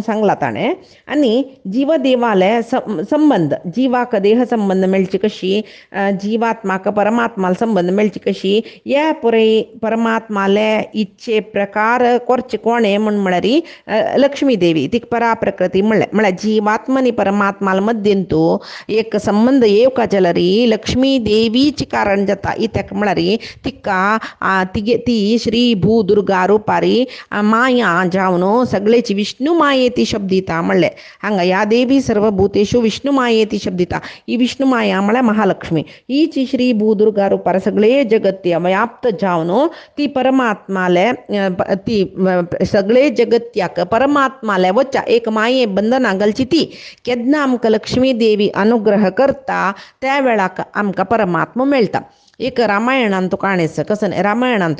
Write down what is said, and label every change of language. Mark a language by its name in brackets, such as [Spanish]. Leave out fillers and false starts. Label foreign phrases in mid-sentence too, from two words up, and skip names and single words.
[Konkani] सांगला ताणे आणि जीव देवाले संबंध जीवाक देह संबंध मेळची कशी जीवात्माक परमात्माला संबंध मेळची कशी या पुरे परमात्माले इच्छे प्रकार करचे कोणे म्हळ्यार लक्ष्मी देवी ती परा प्रकृती म्हळ्यार जीवात्मनी परमात्माला मध्यंतू एक संबंध येवका जाल्यार लक्ष्मी देवीची कारण जाता इत्याक म्हळ्यार तिका ती श्री भू दुर्गा रूपारी माया जावन सगळेची [Sanskrit] विष्णू मायेती शब्दिता [Konkani] म्हणले हांगा [Sanskrit] या देवी सर्वभूतेषु विष्णू मायेती शब्दिता [Konkani] ही विष्णू माया म्हळ्यार महालक्ष्मी हीची श्री भू दुर्गा रूपार सगळे जगत्य व्याप्त जावन ती परमात्माले ती सगळे जगत्याक परमात्माले वच्चा एक माये बंधना घालची ती केन्ना आमकां लक्ष्मी देवी अनुग्रह करता त्या वेळाक आमकां परमात्मा मेळटा एक रामायणांत काणेस कसं रामायणांत